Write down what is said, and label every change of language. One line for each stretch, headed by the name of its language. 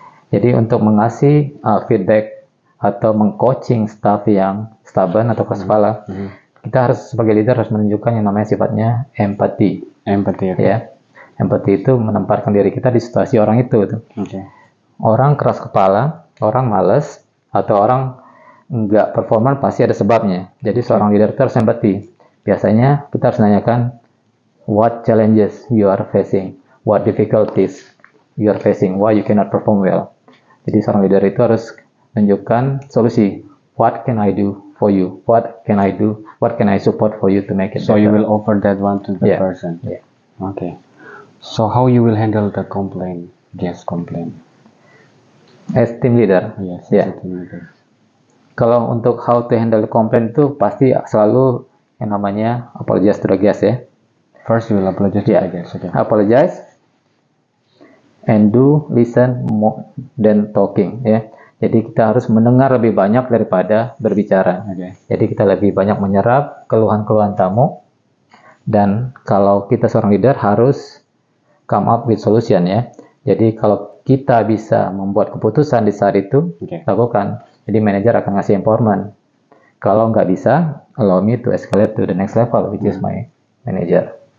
Indonesian: Jadi untuk mengasih feedback atau mengcoaching staff yang stubborn atau keras kepala, kita harus sebagai leader harus menunjukkan yang namanya sifatnya empati. Empati itu menempatkan diri kita di situasi orang itu. Orang keras kepala, orang malas, atau orang nggak performan pasti ada sebabnya. Jadi seorang leader itu harus empati. Biasanya kita harus menanyakan
English: what challenges you are facing, what difficulties you are facing, why you cannot perform well.
Indonesian: Jadi seorang leader itu harus menunjukkan solusi.
English: What can I do for you? What can I do? What can I support for you to make it so better? You will offer that one to the person. So how you will handle the complaint, guest complaint? As team leader. As a team leader.
Indonesian: Kalau untuk
English: how to handle the complaint
Indonesian: itu pasti selalu yang namanya
English: apologize to the guest ya. First you will apologize to the guest. Apologize and do listen more than talking ya.
Indonesian: Jadi kita harus mendengar lebih banyak daripada berbicara. Jadi kita lebih banyak menyerap keluhan-keluhan tamu. Dan kalau kita seorang leader harus
English: come up with solution
Indonesian: ya. Jadi kalau kita bisa membuat keputusan di saat itu, lakukan. Jadi manajer akan ngasih empowerment. Kalau nggak bisa,
English: allow me to escalate to the next level, which is my manager.